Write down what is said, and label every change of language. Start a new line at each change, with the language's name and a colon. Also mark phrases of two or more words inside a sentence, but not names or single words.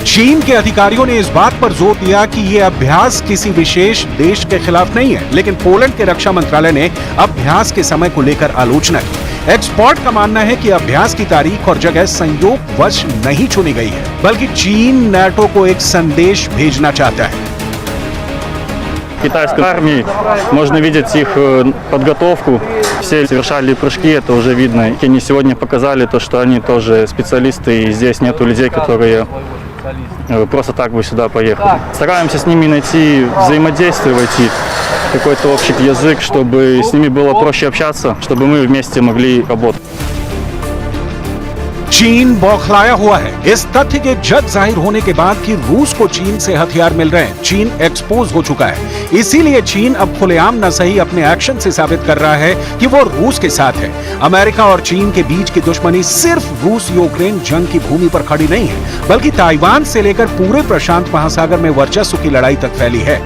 Hindi: चीन के अधिकारियों ने इस बात पर जोर दिया कि ये अभ्यास किसी विशेष देश के खिलाफ नहीं है, लेकिन पोलैंड के रक्षा मंत्रालय ने अभ्यास के समय को लेकर आलोचना की। एक्सपर्ट का मानना है कि अभ्यास की तारीख और जगह संयोगवश नहीं चुनी गई है, बल्कि चीन नाटो को एक संदेश भेजना चाहता है।
Russian: китайской армии. Можно видеть их подготовку. Все совершали прыжки, это уже видно. И они сегодня показали то, что они тоже специалисты, и здесь нету людей, которые просто так бы сюда поехали. Стараемся с ними найти взаимодействие, войти какой-то общий язык, чтобы с ними было проще общаться, чтобы мы вместе могли работать.
Hindi: चीन बौखलाया हुआ है इस तथ्य के जग जाहिर होने के बाद कि रूस को चीन से हथियार मिल रहे हैं। चीन एक्सपोज हो चुका है, इसीलिए चीन अब खुलेआम न सही अपने एक्शन से साबित कर रहा है कि वो रूस के साथ है। अमेरिका और चीन के बीच की दुश्मनी सिर्फ रूस यूक्रेन जंग की भूमि पर खड़ी नहीं है, बल्कि ताइवान से लेकर पूरे प्रशांत महासागर में वर्चस्व की लड़ाई तक फैली है।